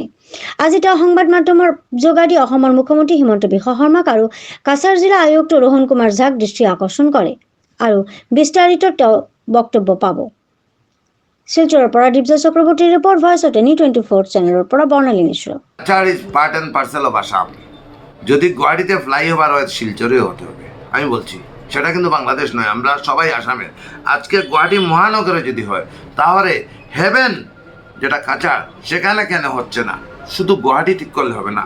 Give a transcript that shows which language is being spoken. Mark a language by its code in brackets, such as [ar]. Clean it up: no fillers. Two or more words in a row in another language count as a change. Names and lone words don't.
[as] আজি তেওঁ সংবাদ মাধ্যমৰ যোগেদি অসমৰ মুখ্যমন্ত্ৰী হিমন্ত বিশ্ব শৰ্মাক আৰু কাছাৰ জিলা আয়ুক্ত ৰোহন কুমাৰ ঝাক দৃষ্টি আকৰ্ষণ কৰে আৰু বিস্তাৰিত তেওঁ বক্তব্য পাব। শিলচৰৰ পৰা দিব্য চক্ৰৱৰ্তীৰ ৰিপৰ্ট, ভয়েস অফ টেনি 24 চেনেলৰ পৰা বৰ্ণালী মিশ্ৰ। [en] Cachar is part and parcel of Assam. [bn] যদি গুয়াহাটিতে ফ্লাইওভার হয় শিলচরেও হতে হবে, আমি বলছি সেটা কিন্তু বাংলাদেশ নয়, আমরা সবাই আসামের। আজকে গুয়াহাটি মহানগরে যদি হয় তাহলে হেভেন যেটা কাছার সেখানে কেন হচ্ছে না? শুধু গুয়াহাটি ঠিক করলে হবে না।